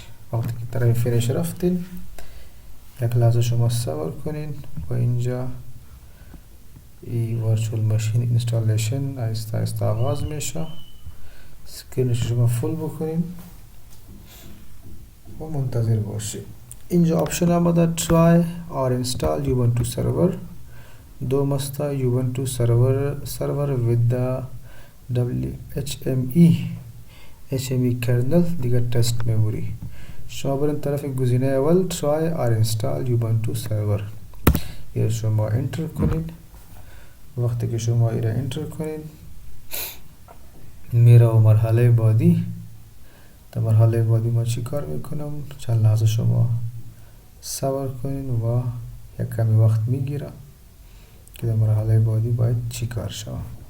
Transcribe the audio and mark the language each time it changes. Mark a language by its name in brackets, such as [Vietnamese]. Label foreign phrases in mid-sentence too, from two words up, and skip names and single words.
[Persian] وقتی که طرف فینیش رفتین، یک لحظه شما صبر کنین و اینجا این [English] virtual machine installation [Persian] آهسته آهسته آغاز میشه. اسکرینش شما فول بکنین و منتظر باشید. اینجا آپشن آمده [English] try or install Ubuntu server. [Persian] دوم است [English] Ubuntu server with the HME kernel [Persian] دیگر [English] test memory. [Persian] شما برین طرف گزینه اول [English] try or install Ubuntu server. [Persian] یہ شما انتر کنین. وقتی که شما ایره انتر کنین میره و مرحله بعدی. در مرحله بعدی ما چی کار میکنم؟ چند لحظه شما صبر کنین و یک کمی وقت میگیره که در مرحله بعدی باید چی کار شود.